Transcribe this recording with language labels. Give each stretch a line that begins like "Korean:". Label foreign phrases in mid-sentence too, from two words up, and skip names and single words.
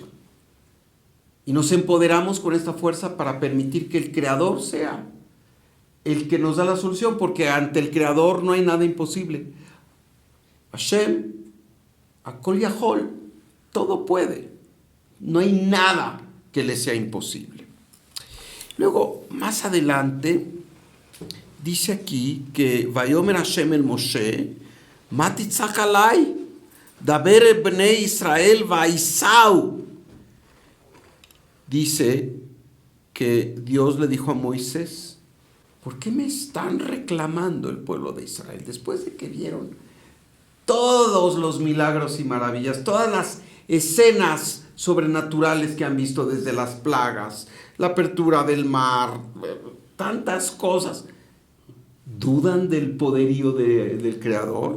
Spanish: Y nos empoderamos con esta fuerza para permitir que el Creador sea el que nos da la solución, porque ante el Creador no hay nada imposible.
Hebrew: השם, הכל יכול,
Spanish: todo puede. No hay nada que le sea imposible. Luego, más adelante, dice aquí que
Hebrew: ויאמר השם אל משה, מה תצעק אלי, דבר בני ישראל ויסעו.
Spanish: Dice que Dios le dijo a Moisés, ¿por qué me están reclamando el pueblo de Israel? Después de que vieron todos los milagros y maravillas, todas las escenas sobrenaturales que han visto desde las plagas, la apertura del mar, tantas cosas, ¿dudan del poderío del Creador?